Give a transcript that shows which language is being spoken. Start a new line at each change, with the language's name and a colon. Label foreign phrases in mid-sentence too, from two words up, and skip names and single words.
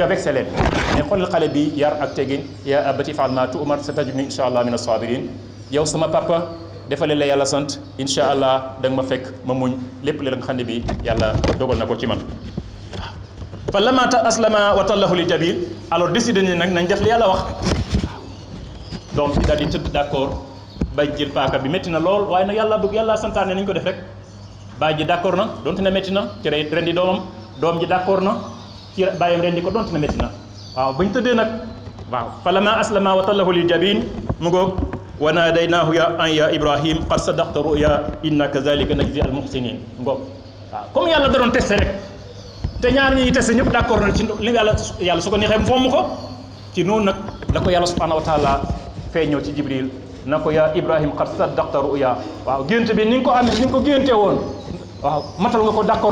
Wolof: vexé leen mais xoolal xale bi yar ak tegin ya
Arabic: أبت افعل ما تؤمر ستجدني إن شاء الله من الصابرين
Wolof: yow sama papa defale la yàlla sant
Arabic: إن شاء الله
Wolof: da nga ma fekk ma muñ lépp li nga xam ne bi yàlla dogal na ko ci man
Arabic: فلما أسلما وتله للجبين
French: alors décidé
Wolof: ni nag nañ def li yàlla wax donc bi daal di tëdd d'accord bay jël paaka bi métti na lool waaye nag yàlla bëgg yàlla santaane nañ ko def rek baay ji d'accord na donte na métti na ci rendi doomam doom ji d'accord na ci bàyyam rendi ko donte na métti na waaw bañ tëddee nag waaw
Arabic: فلما أسلما وتله للجبين
Wolof: mu ngoog
Arabic: وناديناه يا إبراهيم قد صدقت الرؤيا إنا كذلك نجزي المحسنين
Wolof: ngoog waaw comme yàlla da doon testé rek te ñaar ñi testé ñëpp d'accord na ci li yàlla su ko neexee mu fomm ko ci noonu nag la ko yàlla
Arabic: سبحانه وتعالى
Wolof: feeñoo ci jibril na ko
Arabic: يا إبراهيم قد صدقت الرؤيا
Wolof: waaw gént bi ni nga ko amee ni nga ko géntee woon waaw matal nga ko d'accord